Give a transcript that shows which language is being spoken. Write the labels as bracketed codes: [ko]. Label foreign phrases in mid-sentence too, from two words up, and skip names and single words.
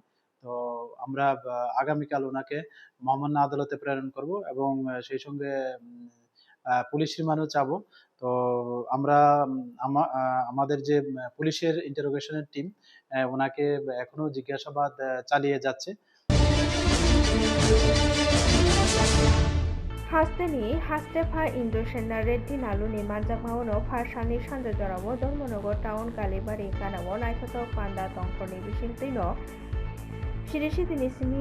[bn] তো আমরা আগামীকাল ওনাকে মহামান্য আদালতে প্রেরণ করব এবং সেই সঙ্গে পুলিশ রিমান্ডও চাবো। তো আমরা আমাদের যে পুলিশের ইন্টারোগেশনের টিম ওনাকে এখনো জিজ্ঞাসাবাদ চালিয়ে যাচ্ছে। [trp] हास्तेनि हास्तेफा इन्दुसेना रेड्डी नालुनि मानजामावनो फारसानि सानजाजरावो धर्मनगर टाउन गालिबारि गानावो नायथावथाव पान्डा दंफोरनि बिसिंतैनो सिरिसिदिनि सिमी